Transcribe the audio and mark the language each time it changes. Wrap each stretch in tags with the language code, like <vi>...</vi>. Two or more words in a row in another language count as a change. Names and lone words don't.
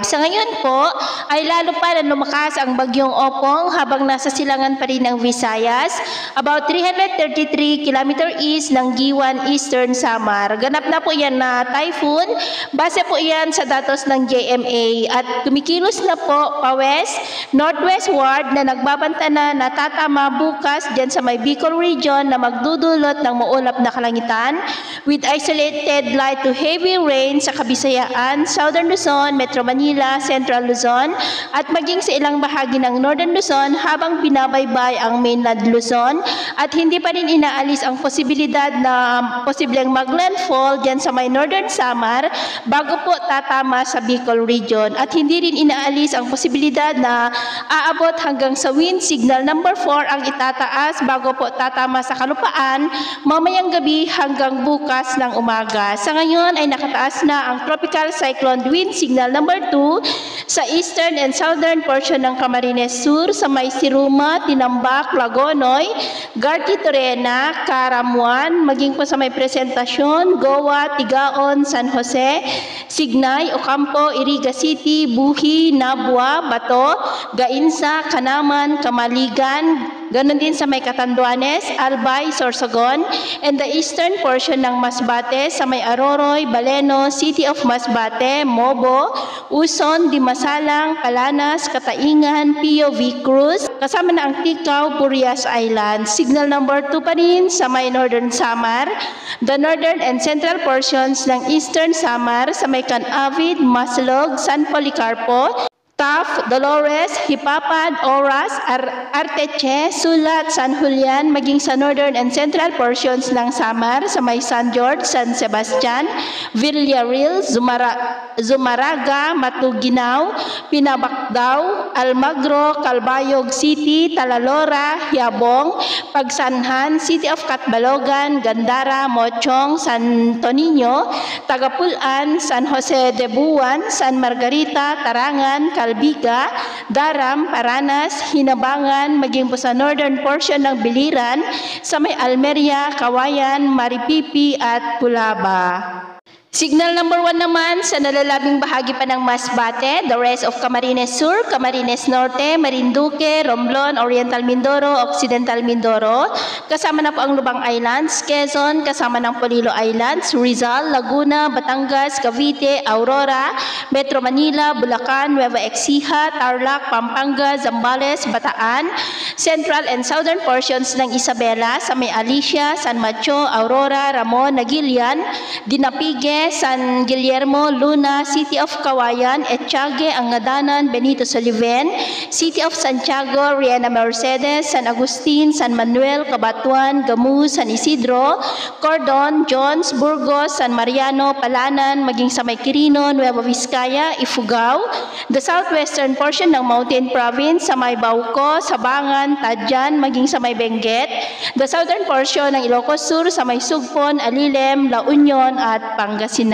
<tl>Sa ngayon po ay lalo pa na lumakas ang bagyong Opong habang nasa silangan pa rin ng Visayas,</tl> <en>about 333 km east</en> <tl>ng Giwan, Eastern Samar. Ganap na po yan na typhoon. Base po yan sa datos ng JMA at kumikilos na po pa-west, northwest na nagbabanta na natatama bukas dyan sa may Bicol region na magdudulot ng maulap na kalangitan</tl> <en>with isolated light to heavy rain</en> <tl>sa Kabisayaan, Southern Luzon, Metro Manila, Central Luzon at maging sa ilang bahagi ng Northern Luzon habang binabaybay ang mainland Luzon at hindi pa rin inaalis ang posibilidad na posibleng mag-landfall dyan sa may Northern Samar bago po tatama sa Bicol region at hindi rin inaalis ang posibilidad na aabot hanggang sa</tl> <en>wind signal number 4</en> <tl>ang itataas bago po tatama sa kalupaan mamayang gabi hanggang bukas ng umaga. Sa ngayon ay nakataas na ang</tl> <en>tropical cyclone wind signal number 2</en> <tl>sa</tl> <en>eastern and southern portion</en> <tl>ng Camarines Sur sa may Siruma, Tinambak, Lagonoy, Garti Torena, Caramuan, maging po sa may Presentasyon, Goa, Tigaon, San Jose, Signay, Ocampo, Iriga City, Buhi, Nabua, Bato, Gainsa, Kanaman, Kamaligan, ganon din sa may Catanduanes, Albay, Sorsogon,</tl> <en>and the eastern portion</en> <tl>ng Masbate sa may Aroroy, Baleno, City of Masbate, Mobo, Uson, Dimasalang, Palanas, Kataingan, Pio V. Cruz, kasama na ang Tikaw, Burias Island.</tl> <en>Signal number 2</en> <tl>pa rin sa may Northern Samar,</tl> <en>the northern and central portions</en> <tl>ng Eastern Samar sa may Canavid, Maslog, San Policarpo, Taft, Dolores, Hipapad, Oras, Arteche, Sulat, San Julian, maging sa</tl> <en>northern and central portions</en> <tl>ng Samar, sa may San George, San Sebastian, Villarreal, Zumaraga, Matuginaw, Pinabakdaw, Almagro, Calbayog City, Talalora, Hiabong, Pagsanhan, City of Catbalogan, Gandara, Mochong, San Tonino, Tagapulan, San Jose de Buwan, San Margarita, Tarangan, Calbiga, Daram, Paranas, Hinabangan, maging po sa northern portion ng Biliran, sa may Almeria, Kawayan, Maripipi at Pulaba.</tl> <en>Signal number 1</en> <tl>naman sa nalalabing bahagi pa ng Masbate,</tl> <en>the rest of</en> <tl>Camarines Sur, Camarines Norte, Marinduque, Romblon, Oriental Mindoro, Occidental Mindoro, kasama na po ang Lubang Islands, Quezon, kasama ng Polillo Islands, Rizal, Laguna, Batangas, Cavite, Aurora, Metro Manila, Bulacan, Nueva Ecija, Tarlac, Pampanga, Zambales, Bataan,</tl> <en>Central and Southern portions</en> <tl>ng Isabela, sa may Alicia, San Mateo, Aurora, Ramon, Nagilian, Dinapige, San Guillermo, Luna, City of Kawayan, Etchage, Angadanan, Benito Soliven, City of Santiago, Riena Mercedes, San Agustin, San Manuel, Cabatuan, Gamu, San Isidro, Cordon, Jones, Burgos, San Mariano, Palanan, maging sa may Quirino, Nueva Vizcaya, Ifugao,</tl> <en>the southwestern portion</en> <tl>ng Mountain Province, sa may Bauco, Sabangan, Tadjan, maging sa may Benguet,</tl> <en>the southern portion</en> <tl>ng Ilocos Sur, sa may Sugpon, Alilem, La Union at Pangasinan.</tl>